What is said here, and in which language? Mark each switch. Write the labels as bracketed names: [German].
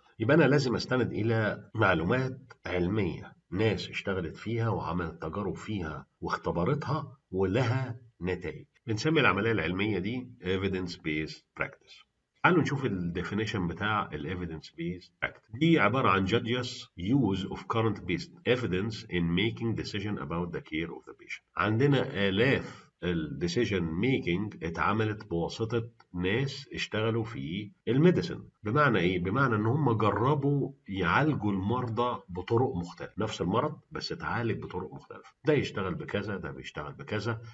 [Arabic] يبقى انا لازم استند الى معلومات علمية، ناس اشتغلت فيها وعملت تجارب فيها واختبرتها ولها نتائج. بنسمي العملية العلمية دي evidence based practice. تعالوا نشوف الديفينيشن بتاع ال evidence based practice. دي عبارة عن [English] judges use of current based evidence in making decision about the care of the patient. [Arabic] عندنا آلاف الديسيجن ميكنج اتعملت بواسطة ناس اشتغلوا في الميديسن. بمعنى ايه؟ بمعنى ان هم جربوا يعالجوا المرضى بطرق مختلفة، نفس المرض بس اتعالج بطرق مختلفة، ده يشتغل بكذا، ده بيشتغل بكذا.